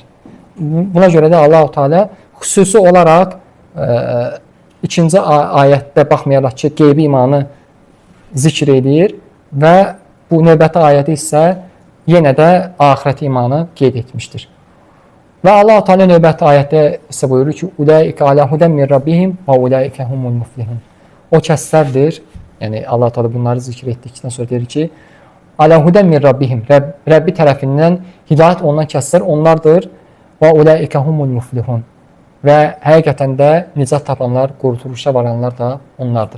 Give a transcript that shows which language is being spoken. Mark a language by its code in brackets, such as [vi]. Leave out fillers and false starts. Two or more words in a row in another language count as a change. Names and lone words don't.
[az] Buna görə də Allah-u Teala xüsusi olaraq ikinci ayətdə baxmayaraq ki, qeybi imanı zikr edir və bu növbəti ayədə isə yenə də axirət imanı qeyd etmişdir. Və Allah-u Teala növbəti ayətdə isə buyurur ki, [ar] "أولئك على هدى من ربهم وأولئك هم المفلحون." [az] O kəslərdir, yəni Allah-u Teala bunları zikr etdikdən sonra deyir ki, [ar] "على هدى من ربهم." [az] Rəbbi tərəfindən hidayət olunan kəslər onlardır və [ar] أولئك هم المفلحون. [az] Və həqiqətən də nicat tapanlar, qurtuluşa varanlar da onlardır.